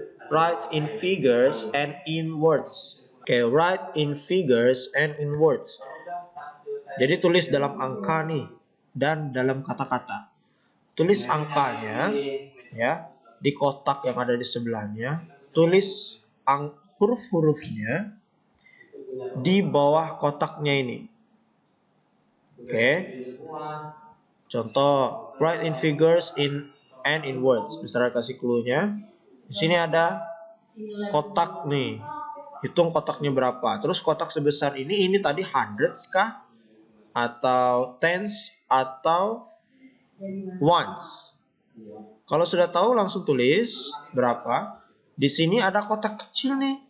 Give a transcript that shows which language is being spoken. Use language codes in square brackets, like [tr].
[en] Write in figures and in words. Okay, write in figures and in words. [id] Jadi tulis dalam angka nih dan dalam kata-kata. Tulis angkanya ya di kotak yang ada di sebelahnya. Tulis huruf-hurufnya di bawah kotaknya ini. Oke. Contoh, [en] write in figures and in words. [id] Misalnya kasih clue-nya. Di sini ada kotak nih. Hitung kotaknya berapa. Terus kotak sebesar ini tadi hundreds kah? Atau tens atau ones. Kalau sudah tahu langsung tulis berapa. Di sini ada kotak kecil nih.